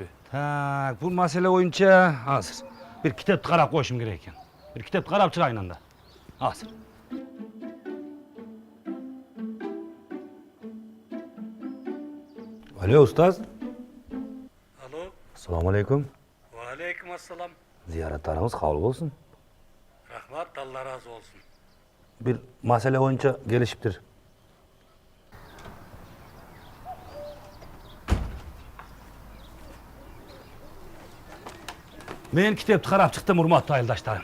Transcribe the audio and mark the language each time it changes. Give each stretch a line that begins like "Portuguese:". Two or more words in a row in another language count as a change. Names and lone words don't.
Kyrgyz: Так, бул маселе боюнча азыр бир китепти карап коюшум керек экен. Бир китепти карап чыгайын анда. Азыр. Алло, устаз. Алло.
Arabic: السلام عليكم. عليكم السلام.
Kyrgyz: Зияраттарыңыз кабыл болсун. Рахмат, Алла разы болсун. Бир маселе боюнча келишиптир. Мен китепти карап чыктым, урматтуу айылдаштарым.